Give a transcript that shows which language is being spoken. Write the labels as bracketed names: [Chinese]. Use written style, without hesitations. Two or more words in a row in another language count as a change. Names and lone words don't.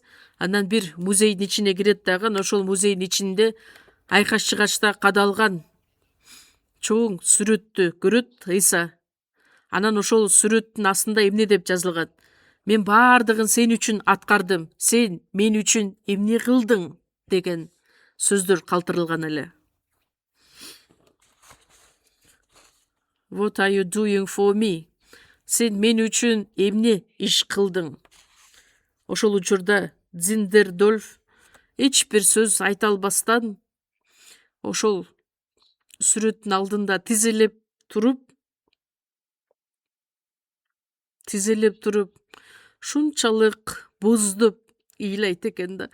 [Kyrgyz] Андан бир музейдин ичине кирет дагы, ошол музейдин ичинде айкаш-чыгачта кадалган чоң сүрөттү көрөт Ыйса. Анан ошол сүрөттүн астында эмне деп жазылган? Мен баардыгын сен үчүн аткардым. Сен мен үчүн эмне кылдың деген сөздөр калтырылган эле. [English] What are you doing for me? [Kyrgyz] Сен мен үчүн эмне иш кылдың? Ошол учурда Дзиндердольф эч бир сөз айта албастан ошол сүрөттүн алдында тизелеп туруп шунчалык боздоп ыйлайт экен да.